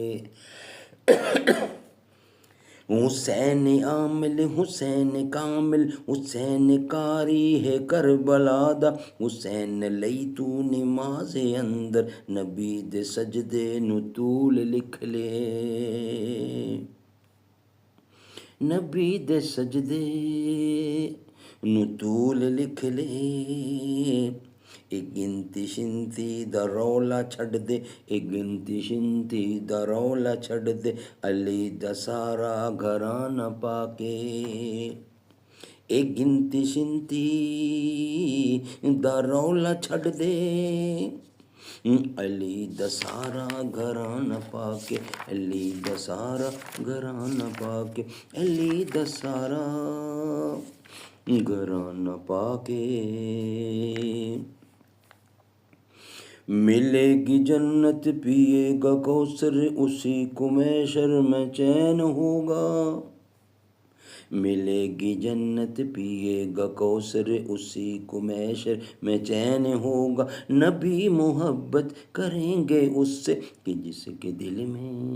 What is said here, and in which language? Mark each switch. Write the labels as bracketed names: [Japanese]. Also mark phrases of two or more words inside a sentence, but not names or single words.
[Punjabi] حسین عامل حسین کامل، حسین کاری ہے کربلا دا، حسین لئی تو نماز اندر، نبی دے سجدے نو طول لکھ لے۔ نبی دے سجدے نو طول لکھ لے۔ ایک گنتی شنتی دا رولا چھڈ دے، ایک گنتی شنتی دا رولا چھڈ دے، علی دا سارا گھرانہ پا کے، ایک گنتی شنتی دا رولا چھڈ دے، علی دا سارا گھرانہ پا کے، علی دا سارا گھرانہ پا کے، علی دا سارا گھرانہ پا کے، [Urdu] ملے گی جنت پیے گا کوثر اسی کو محشر میں چین ہوگا، ملے گی جنت پیے گا کوثر اسی کو محشر میں چین ہوگا، نبی محبت کریں گے اس سے کہ جس کے دل میں